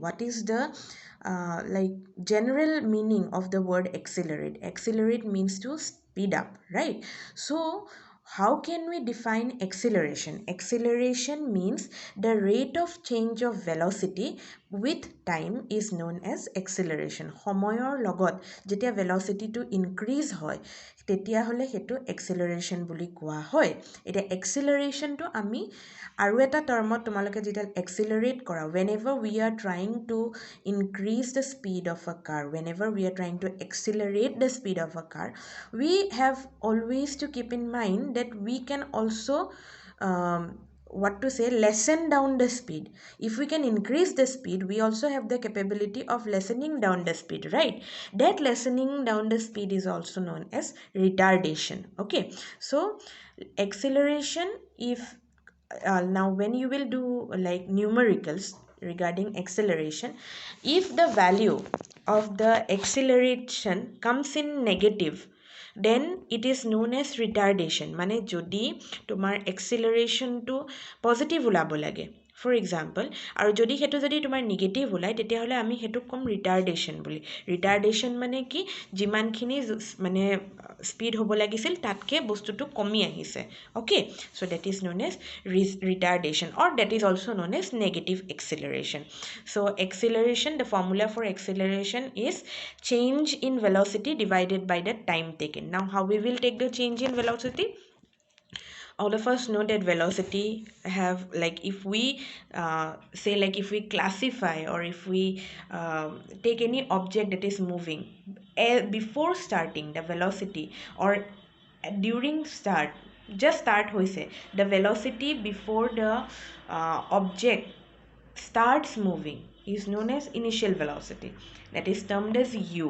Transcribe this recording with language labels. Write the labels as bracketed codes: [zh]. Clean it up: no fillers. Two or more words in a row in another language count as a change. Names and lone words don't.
[en] What is the like general meaning of the word accelerate? Accelerate means to speed up, right? So how can we define acceleration? Acceleration means the rate of change of velocity with time is known as acceleration. [as] সময়ৰ লগত যেতিয়া [en] velocity to increase [as] হয় তেতিয়া হলে হেতু acceleration বুলি কোৱা হয়। এটা acceleration to আমি আৰু এটা টার্মত তোমালোকে যেতিয়া accelerate কৰা, [en] whenever we are trying to increase the speed of a car, whenever we are trying to accelerate the speed of a car, we have always to keep in mind that we can also what to say, lessen down the speed. If we can increase the speed, we also have the capability of lessening down the speed, right? That lessening down the speed is also known as retardation. Okay, so acceleration, if now when you will do like numericals regarding acceleration, if the value of the acceleration comes in negative, then it is known as retardation. [as] মানে যদি তোমাৰ acceleration to positive ওলাব লাগে, [en] for example, [as] আৰু যদি হেতু যদি তোমাৰ negative ওলাই তেতিয়াহলে আমি হেতুক কম retardation বুলি। retardation মানে কি? যিমানখিনি মানে speed হ'ব লাগিছিল তাতকে বস্তুটো কমি আহিছে। [en] Okay, so that is known as retardation, or that is also known as negative acceleration. So acceleration, the formula for acceleration is change in velocity divided by the time taken. Now how we will take the change in velocity? All of us know that velocity have, like, if we say, like, if we classify or if we take any object that is moving, before starting the velocity or during start, just start hoise, the velocity before the object starts moving is known as initial velocity, that is termed as u.